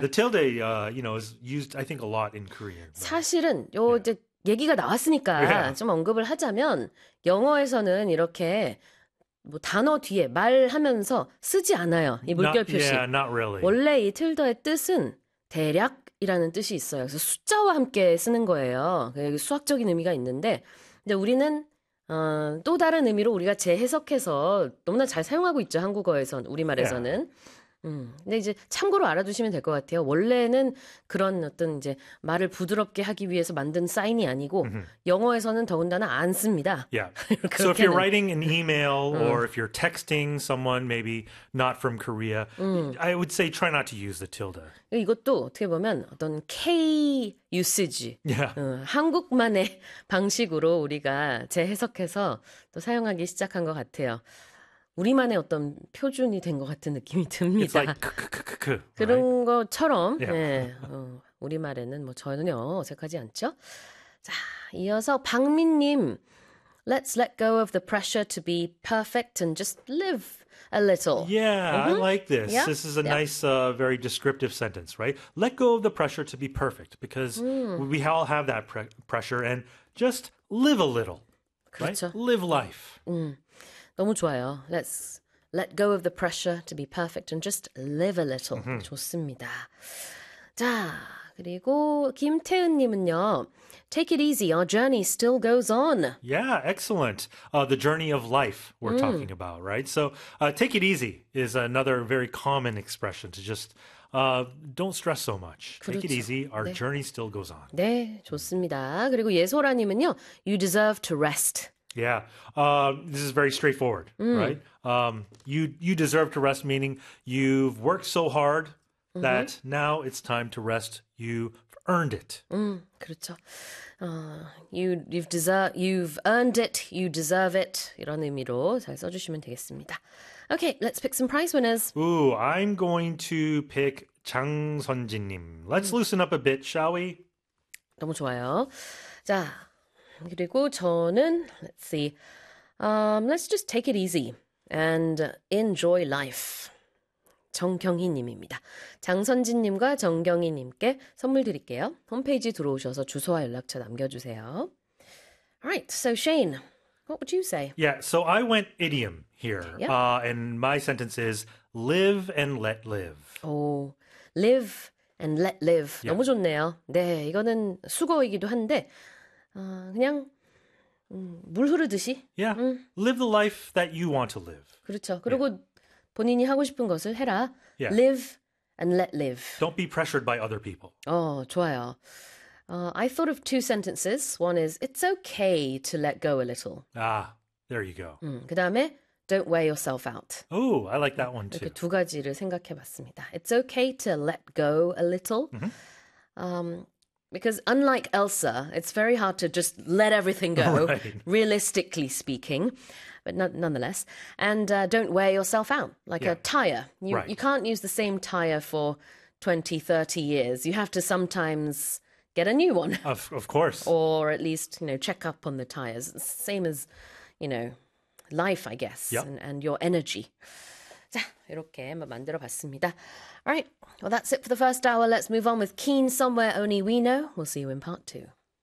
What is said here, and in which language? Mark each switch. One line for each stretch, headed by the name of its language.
English: The tilde, is used, I think, a lot in Korean, but
Korean: 사실은, 요, 이제, 얘기가 나왔으니까 좀 언급을 하자면 영어에서는 이렇게 뭐 단어 뒤에 말하면서 쓰지 않아요. 이 물결 표시.
English: Not really.
Korean: 원래 이 틸더의 뜻은 대략이라는 뜻이 있어요. 그래서 숫자와 함께 쓰는 거예요. 수학적인 의미가 있는데, 근데 우리는 또 다른 의미로 우리가 재해석해서 너무나 잘 사용하고 있죠. 한국어에선,
English: Yeah.
Korean: 우리말에서는. 근데 이제 참고로 알아두시면 될것 같아요. 원래는 그런 어떤 이제 말을 부드럽게 하기 위해서 만든 사인이 아니고 영어에서는 더군다나 안 씁니다.
English: Yeah. So if you're
Korean: 그렇게는.
English: writing an email or if you're texting someone maybe not from Korea, I would say try not to use the tilde.
Korean: 이것도 어떻게 보면 어떤 K usage,
English: Yeah.
Korean: 한국만의 방식으로 우리가 재해석해서 또 사용하기 시작한 것 같아요. 우리만의 어떤 표준이 된것 같은 느낌이
English: It's
Korean: 듭니다.
English: like k, right?
Korean: 그런 것처럼,
English: Yeah.
Korean: 우리말에는 뭐 전혀 어색하지 않죠? 자, 이어서 박민님.
English: Let's let go of the pressure to be perfect and just live a little. Yeah, I like this. Yeah? This is a Yeah. nice, very descriptive sentence, right? Let go of the pressure to be perfect because we all have that pressure and just live a little, right?
Korean: 그렇죠.
English: Live life.
Korean: 너무 좋아요.
English: Let's let go of the pressure to be perfect and just live a little.
Korean: 좋습니다. 자, 그리고 김태은님은요.
English: Take it easy. Our journey still goes on. Yeah, excellent. The journey of life we're talking about, right? So, take it easy is another very common expression to just don't stress so much. Take it easy. Our journey still goes on.
Korean: 네, 좋습니다. 그리고 예소라님은요,
English: you deserve to rest. Yeah, this is very straightforward, right? You deserve to rest, meaning you've worked so hard that now it's time to rest. You've earned it.
Korean: 그렇죠.
English: You've earned it. You deserve it.
Korean: 이런 의미로 잘 써주시면 되겠습니다.
English: Okay, let's pick some prize winners. Ooh, I'm going to pick 장선진님. Let's loosen up a bit, shall we?
Korean: 너무 좋아요. 자, 그리고 저는
English: let's see. Let's just take it easy and enjoy life.
Korean: 정경희 님입니다. 장선진 님과 정경희 님께 선물 드릴게요. 홈페이지 들어오셔서 주소와 연락처 남겨주세요.
English: Alright, so Shane, what would you say? Yeah, so I went idiom here, Yep. and my sentence is live and let live. Oh, live and let live.
Korean: 너무
English: Yeah.
Korean: 좋네요. 네, 이거는 수거이기도 한데, 그냥 물 흐르듯이.
English: Yeah, live the life that you want to live.
Korean: 그렇죠. 그리고 본인이 하고 싶은 것을 해라.
English: Yeah. Live and let live. Don't be pressured by other people.
Korean: 좋아요.
English: I thought of two sentences. One is, it's okay to let go a little. Ah. There you go.
Korean: 그다음에,
English: don't wear yourself out. Oh, I like that one
Korean: 이렇게
English: too.
Korean: 두 가지를 생각해 봤습니다.
English: It's okay to let go a little. Because unlike Elsa, it's very hard to just let everything go, Right. realistically speaking. But nonetheless, and don't wear yourself out like a Yeah. tire. You Right. can't use the same tire for 20, 30 years. You have to sometimes get a new one, Of course. or at least check up on the tires. Same as life, I guess, Yep. and your energy.
Korean: 자, 이렇게 한번 만들어 봤습니다.
English: All right. Well, that's it for the first hour. Let's move on with Keen Somewhere Only We Know. We'll see you in part two.